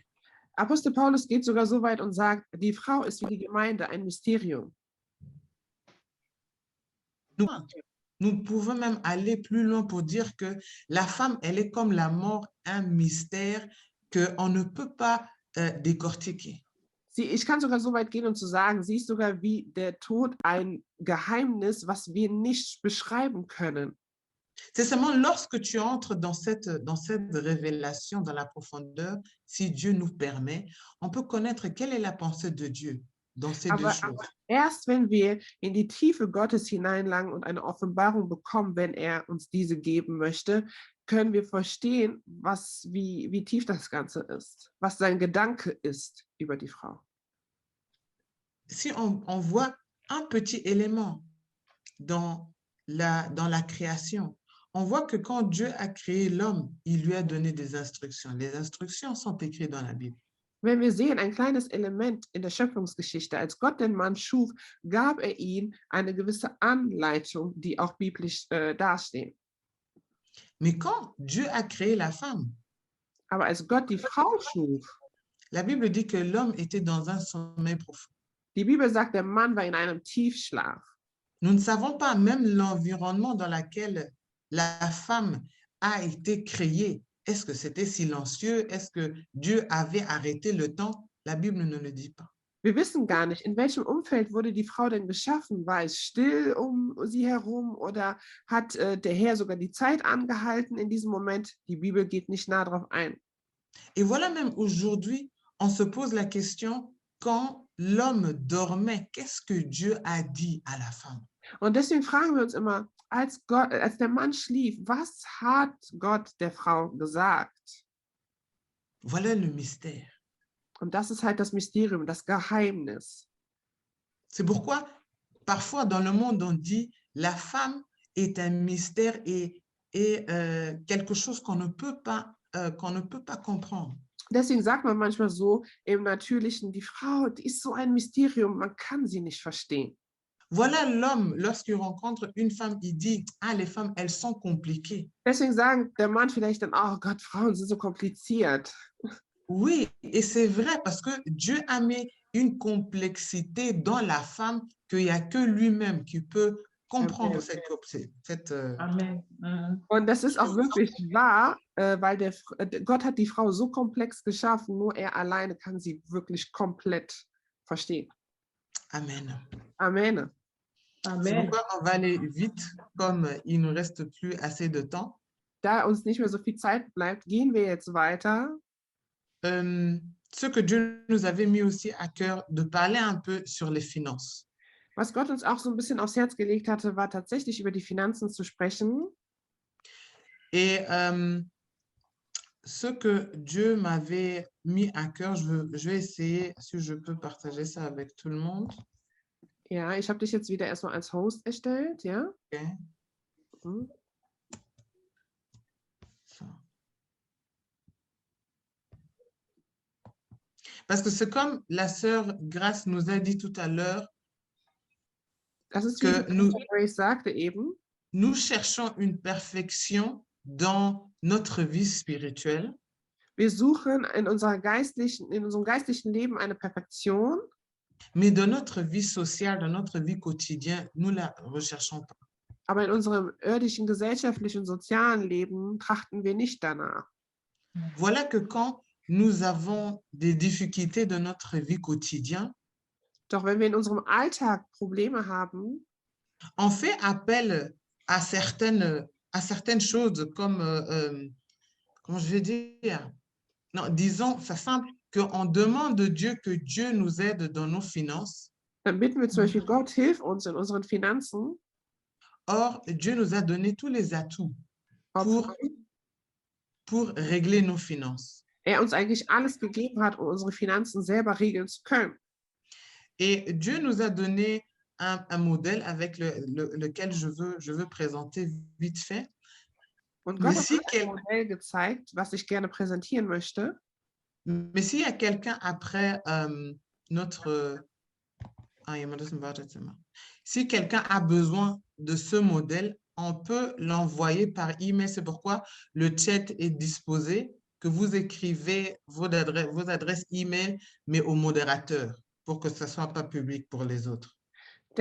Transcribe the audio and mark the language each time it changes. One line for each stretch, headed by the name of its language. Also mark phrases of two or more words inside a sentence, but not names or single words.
German: Apostel Paulus geht sogar so weit und sagt, die Frau ist wie die Gemeinde, ein Mysterium.
French: Nous pouvons même aller plus loin pour dire que la femme, elle est comme la mort, un mystère qu'on ne peut pas décortiquer.
German: Ich kann sogar so weit gehen und zu sagen, sie ist sogar wie der Tod ein Geheimnis, was wir nicht beschreiben können.
French: C'est seulement lorsque tu entres dans cette révélation, dans la profondeur, si Dieu nous permet, on peut connaître quelle est la pensée de Dieu dans ces deux
German: Aber
French: choses.
German: erst wenn wir in die Tiefe Gottes hineinlangen und eine Offenbarung bekommen, wenn er uns diese geben möchte, können wir verstehen, wie tief das Ganze ist, was sein Gedanke ist über die Frau.
French: Si on voit un petit élément dans la création, on voit que quand Dieu a créé l'homme, il lui a donné des instructions. Les instructions sont écrites dans la Bible.
German: Wenn wir sehen, ein kleines Element in der Schöpfungsgeschichte, als Gott den Mann schuf, gab er ihm eine gewisse Anleitung, die auch biblisch dastehen.
French: Mais quand Dieu a créé la femme,
German: Aber als Gott die Frau schuf,
French: la Bible dit que l'homme était dans un sommeil profond.
German: die Bibel sagt, der Mann war in einem Tiefschlaf.
French: Nous ne savons pas même l'environnement dans lequel la femme a été créée. Est-ce que c'était silencieux? Est-ce que Dieu avait arrêté le temps? La Bible ne le dit pas.
German: Wir wissen gar nicht, in welchem Umfeld wurde die Frau denn geschaffen? War es still um sie herum oder hat der Herr sogar die Zeit angehalten in diesem Moment? Die Bibel geht nicht nah darauf ein.
French: Et voilà, même aujourd'hui, on se pose la question, quand l'homme dormait, qu'est-ce que Dieu a dit à la femme?
German: Und deswegen fragen wir uns immer, als der Mann schlief, was hat Gott der Frau gesagt?
French: Voilà le mystère.
German: Und das ist halt das Mysterium, das Geheimnis.
French: C'est pourquoi, parfois, dans le monde, on dit la femme est un mystère et quelque chose qu'on ne peut pas comprendre.
German: Deswegen sagt man manchmal so im Natürlichen, die Frau, die ist so ein Mysterium, man kann sie nicht verstehen.
French: Voilà l'homme, lorsqu'il rencontre une femme, il dit, ah, les femmes, elles sont compliquées.
German: Deswegen sagt der Mann vielleicht dann, oh Gott, Frauen sind so kompliziert.
French: Oui, et c'est vrai parce que Dieu a mis une complexité dans la femme qu'il n'y a que lui-même qui peut comprendre cette Amen.
German: Und das ist auch wirklich wahr, weil Gott hat die Frau so komplex geschaffen, nur er alleine kann sie wirklich komplett verstehen. Amen. Amen.
French: C'est Amen. pourquoi on va aller vite, comme il ne reste plus assez de temps.
German: Da uns nicht mehr so viel Zeit bleibt, gehen wir jetzt weiter.
French: Ce que Dieu nous avait mis aussi à cœur, de parler un peu sur les finances.
German: Was Gott uns auch so ein bisschen aufs Herz gelegt hatte, war tatsächlich über die Finanzen zu sprechen.
French: Et ce que Dieu m'avait mis à cœur, je vais essayer, si je peux partager ça avec tout le monde.
German: Ja, ich habe dich jetzt wieder erstmal als Host erstellt, ja? Okay. Mhm. So.
French: Parce que c'est comme la sœur Grace nous a dit tout à l'heure,
German: Das ist
French: que
German: wie Grace sagte eben,
French: nous cherchons une perfection dans notre vie spirituelle,
German: wir suchen in unserem geistlichen Leben eine Perfektion,
French: mais dans notre vie sociale, dans notre vie quotidienne, nous la recherchons pas.
German: aber in unserem irdischen, gesellschaftlichen, sozialen Leben trachten wir nicht danach.
French: Voilà que quand nous avons des difficultés dans notre vie quotidienne,
German: Doch wenn wir in unserem Alltag Probleme haben,
French: on fait appel à certaines choses comme, comment je vais dire, non, disons, c'est simple, qu'on demande de Dieu que Dieu nous aide dans nos finances.
German: dann bitten wir zum Beispiel, Gott, hilf uns in unseren Finanzen.
French: Or, Dieu nous a donné tous les atouts
German: Obwohl
French: pour régler nos finances.
German: er uns eigentlich alles gegeben hat, um unsere Finanzen selber regeln zu können.
French: Et Dieu nous a donné un modèle avec lequel je veux présenter vite fait.
German: Und
French: Mais
German: Gott hat
French: si
German: uns ein Modell gezeigt, was ich gerne präsentieren möchte.
French: Mais s'il y a quelqu'un après si quelqu'un a besoin de ce modèle, on peut l'envoyer par email. C'est pourquoi le chat est disposé, que vous écrivez vos adresses email, mais au modérateur, pour que ça ne soit pas public pour les autres.